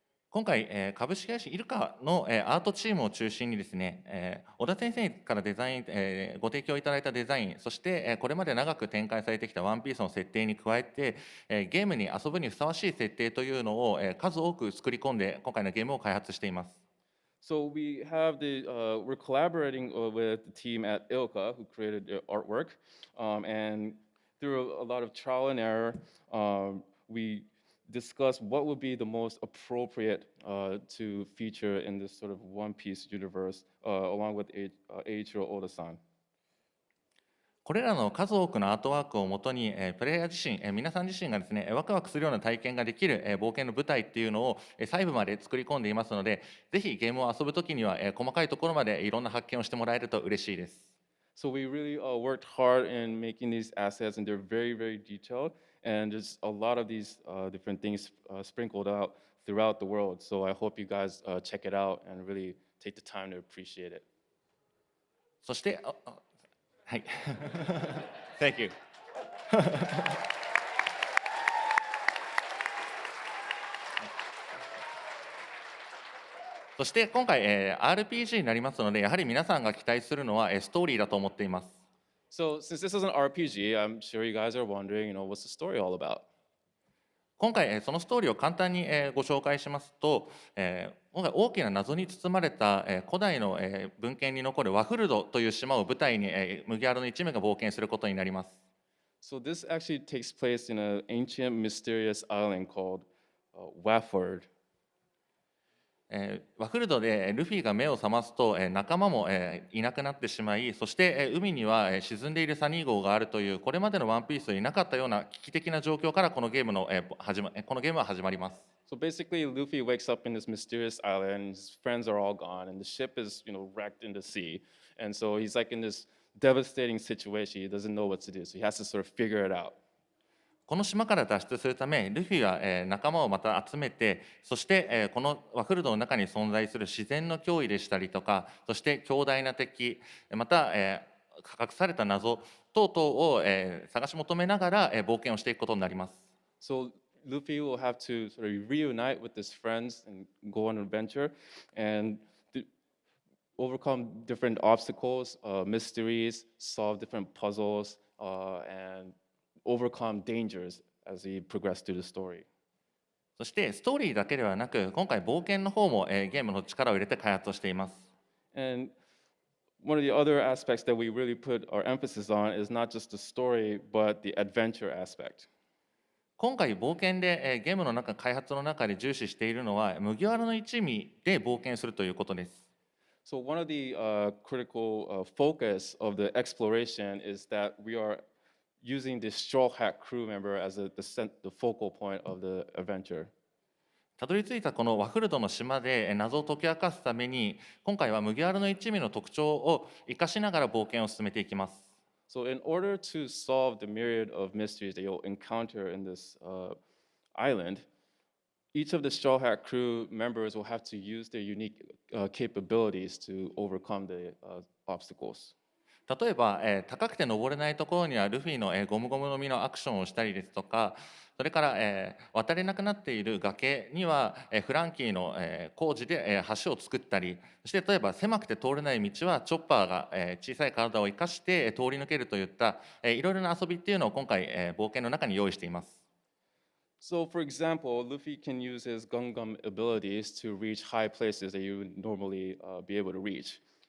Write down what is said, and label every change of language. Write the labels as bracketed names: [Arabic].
[Japanese] 今回、株式会社イルカの、アートチームを中心にですね、小田先生からデザイン、ご提供いただいたデザイン、そして、これまで長く展開されてきたワンピースの設定に加えて、ゲームに遊ぶにふさわしい設定というのを、数多く作り込んで今回のゲームを開発しています。 [English] So we're collaborating with the team at Ilka who created the artwork, and through a lot of trial and error, we discuss what would be the most appropriate to feature in this sort of One Piece universe, along with Eiichiro Oda-san. [Japanese] これらの数多くのアートワークをもとに、プレイヤー自身、皆さん自身がですね、ワクワクするような体験ができる、冒険の舞台っていうのを、細部まで作り込んでいますので、ぜひゲームを遊ぶときには、細かいところまでいろんな発見をしてもらえると嬉しいです。 [English] So we really worked hard in making these assets, and they're very, very detailed. And there's a lot of these different things sprinkled out throughout the world. So I hope you guys check it out and really take the time to appreciate it. [Japanese] そして、はい。 [English] Thank you. [Japanese] そして今回、RPG になりますので、やはり皆さんが期待するのは、ストーリーだと思っています。 [English] So since this is an RPG, I'm sure you guys are wondering, what's the story all about? [Japanese] 今回、そのストーリーを簡単に、ご紹介しますと、今回大きな謎に包まれた、古代の、文献に残るワフルドという島を舞台に、麦わらの一味が冒険することになります。 [English] So this actually takes place in an ancient mysterious island called Waford. [Japanese] ワフルドでルフィが目を覚ますと、仲間も、いなくなってしまい、そして、海には、沈んでいるサニー号があるというこれまでのワンピースになかったような危機的な状況からこのゲームは始まります。 [English] So basically, Luffy wakes up in this mysterious island. His friends are all gone, and the ship is, wrecked in the sea. And so he's like in this devastating situation. He doesn't know what to do, so he has to sort of figure it out. [Japanese] この島から脱出するため、ルフィは仲間をまた集めて、そしてこのワフルドの中に存在する自然の脅威でしたりとか、そして強大な敵、また隠された謎等々を探し求めながら冒険をしていくことになります。 [English] So Luffy will have to sort of reunite with his friends and go on an adventure and overcome different obstacles, mysteries, solve different puzzles, and overcome dangers as he progressed through the story. [Japanese] そしてストーリーだけではなく、今回冒険の方もゲームの力を入れて開発をしています。 [English] And one of the other aspects that we really put our emphasis on is not just the story, but the adventure aspect. [Japanese] 今回冒険でゲームの中、開発の中で重視しているのは、麦わらの一味で冒険するということです。 [English] So one of the critical focus of the exploration is that we are using this Straw Hat crew member as the focal point of the adventure. [Japanese] たどり着いたこのワフルドの島で謎を解き明かすために、今回は麦わらの一味の特徴を生かしながら冒険を進めていきます。 [English] So in order to solve the myriad of mysteries that you'll encounter in this island, each of the Straw Hat crew members will have to use their unique capabilities to overcome the obstacles. [Japanese] 例えば、高くて登れないところにはルフィの、ゴムゴムの実のアクションをしたりですとか、それから、渡れなくなっている崖には、フランキーの、工事で、橋を作ったり、そして例えば狭くて通れない道はチョッパーが、小さい体を生かして、通り抜けるといった、いろいろな遊びっていうのを今回、冒険の中に用意しています。 [English] So, for example, Luffy can use his Gungam abilities to reach high places that you would normally be able to reach.